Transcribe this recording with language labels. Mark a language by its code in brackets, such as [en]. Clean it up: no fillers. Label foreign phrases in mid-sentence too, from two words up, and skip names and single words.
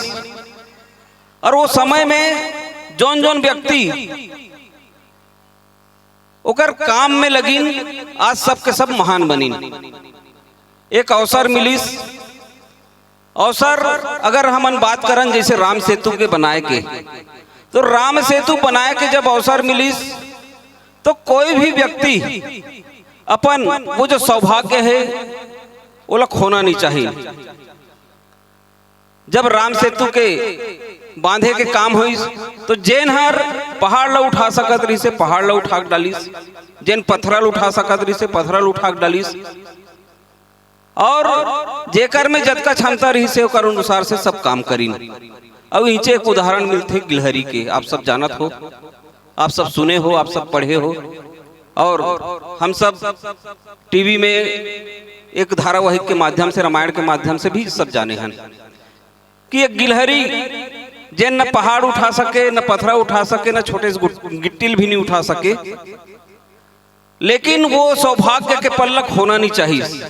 [hne] और वो समय में जौन जौन व्यक्ति ओकर काम में लगिन, आज सब के सब महान बनिन। एक अवसर मिलिस, अवसर अगर हमन बात करन जैसे राम सेतु के बनाए के, तो राम सेतु बनाए के जब अवसर मिलिस तो कोई भी व्यक्ति अपन वो जो सौभाग्य है वो खोना नहीं चाहिए। जब राम सेतु के बांधे के काम हुईस तो जेन हर पहाड़ ला उठा सकत रही से पहाड़ ला उठा डालिस, जेन पत्थरल उठा सकत रही से पत्थरल उठा डालिस, और जेकर में जतका क्षमता रही से ओकर अनुसार से सब काम करीन। अब नीचे एक उदाहरण मिलते गिलहरी के, आप सब जानत हो, आप सब सुने हो, आप सब पढ़े हो, और हम सब टीवी में एक धारावाहिक के माध्यम से, रामायण के माध्यम से भी सब जाने हैं कि एक गिलहरी जे न पहाड़ उठा सके, न पत्थर उठा सके, न छोटे से गिट्टिल भी नहीं उठा सके, लेकिन वो सौभाग्य के पल्लक होना नहीं चाहिए।